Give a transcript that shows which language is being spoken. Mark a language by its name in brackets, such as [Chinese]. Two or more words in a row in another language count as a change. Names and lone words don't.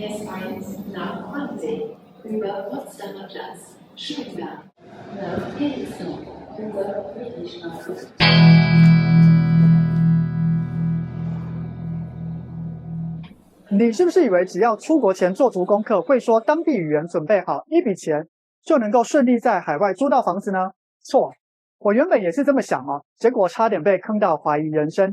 [German] Science nach Wannsee über Potsdamer Platz, Stuttgart, nach Helsinki über Friedrichstraße. [Chinese] 你是不是以为只要出国前做足功课，会说当地语言，准备好一笔钱，就能够顺利在海外租到房子呢？错，我原本也是这么想哦，结果差点被坑到怀疑人生。